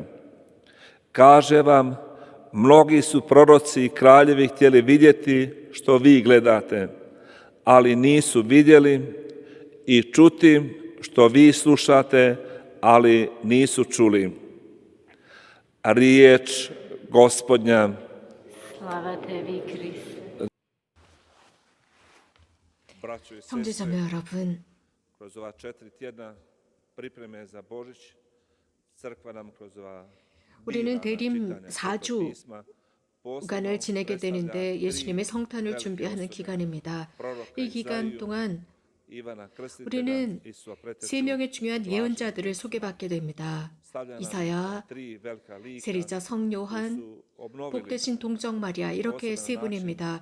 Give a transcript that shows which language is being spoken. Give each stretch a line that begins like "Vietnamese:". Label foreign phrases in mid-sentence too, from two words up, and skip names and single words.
Croatian: Kaže vam, mnogi su proroci i kraljevi htjeli vidjeti što vi gledate, ali nisu vidjeli, i čuti što vi slušate, ali nisu čuli. Riječ Gospodnja. Slava tebi, Kriste.
Korean: 형제자매 여러분,
Croatian: kroz ova 4 tjedna pripreme za Božić, crkva nam kroz ova
Korean: 우리는 대림 4주 기간을 지내게 되는데 예수님의 성탄을 준비하는 기간입니다. 이 기간 동안 우리는 3명의 중요한 예언자들을 소개받게 됩니다. 이사야, 세리자 성요한, 복되신 동정 마리아, 이렇게 3분입니다.